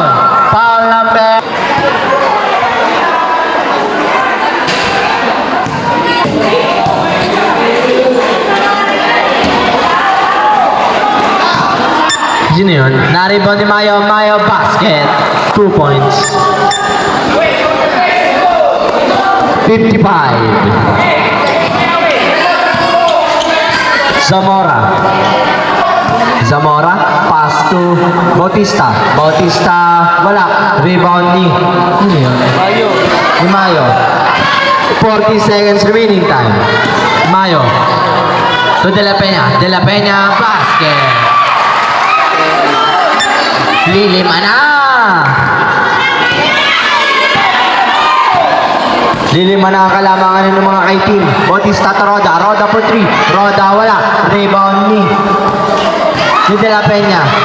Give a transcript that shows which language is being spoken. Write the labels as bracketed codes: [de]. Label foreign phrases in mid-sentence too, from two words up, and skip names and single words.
[en] Foul number. [tl] Sino yun? Naribon ni Mayo, basket. [en] 2 points. [tl] 55. Zamora, [en] pass to [tl] Bautista, wala. Rebound ni Mayo. [en] 40 seconds remaining time. [tl] Mayo to De La Peña, basket. Lilima na. Lilima na ang kalamangan ng mga kay-team. Bautista to Roda for 3. Roda wala. Rebound ni De La Peña.